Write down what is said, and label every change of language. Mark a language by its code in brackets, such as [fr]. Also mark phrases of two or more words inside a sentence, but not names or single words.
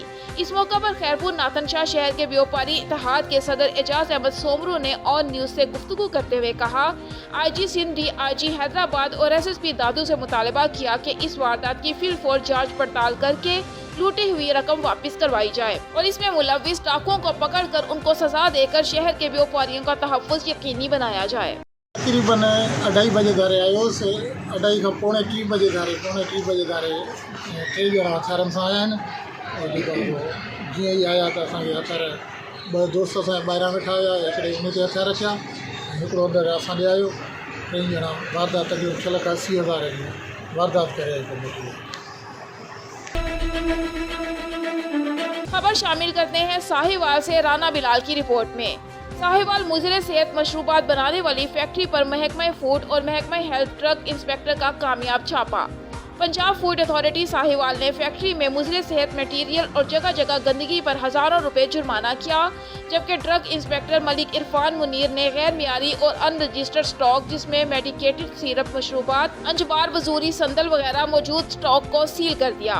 [ur] اس موقع پر خیرپور ناتن شاہ شہر کے بیوپاری اتحاد کے صدر اعجاز احمد سومرو نے آن نیوز سے گفتگو کرتے ہوئے کہا IG سندھ DIG حیدرآباد اور SSP دادو سے مطالبہ کیا کہ اس واردات کی فی الفور جانچ پڑتال کر کے لوٹی ہوئی رقم واپس کروائی جائے اور اس میں ملوث ڈاکوؤں کو پکڑ کر ان کو سزا دے کر شہر کے بیوپاریوں کا تحفظ یقینی بنایا جائے. [sd] تقریباً 2:30 بجے دھارے آयो سے 2:30 खां पौणे 3 बजे धारे टे ॼणा हथियारनि सां आया आहिनि और जीअं ई आया त असांखे हथियार 2 दोस्त असांजा ॿाहिरां वेठा हुया हिकिड़े उन ते हथियार रखिया हिकिड़ो अंदरि असां ॾे आयो 3 ॼणा वारदात जो 6,80,000 जी वारदात करे आई. [ur] خبر شامل کرتے ہیں ساہیوال سے. رانا بلال کی رپورٹ میں ساہیوال مضر صحت مشروبات بنانے والی فیکٹری پر محکمہ فوڈ اور محکمہ [en] health drug inspector [ur] کا کامیاب چھاپہ. پنجاب فوڈ اتھارٹی ساہیوال نے فیکٹری میں مضر صحت میٹیریل اور جگہ جگہ گندگی پر ہزاروں روپے جرمانہ کیا، جبکہ [en] drug inspector [ur] ملک عرفان منیر نے غیر معیاری اور [en] unregistered stock [ur] جس میں [en] medicated syrup [ur] مشروبات انجبار بزوری صندل وغیرہ موجود اسٹاک کو سیل کر دیا.